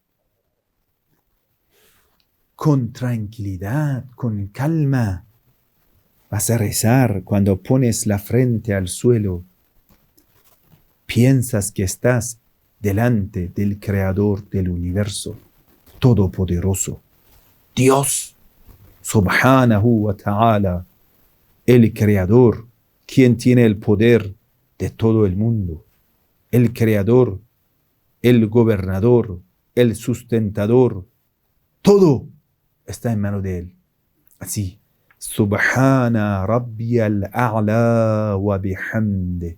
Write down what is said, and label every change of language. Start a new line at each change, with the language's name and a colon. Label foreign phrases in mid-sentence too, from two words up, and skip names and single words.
Spanish: Con tranquilidad, con calma, vas a rezar. Cuando pones la frente al suelo, piensas que estás delante del Creador del universo, todopoderoso, Dios,
Arabic: سبحانه وتعالى,
Spanish: el Creador, quien tiene el poder de todo el mundo, el Creador, el Gobernador, el Sustentador, todo está en manos de Él. Así,
Arabic: سبحان ربي الأعلى وبحمده.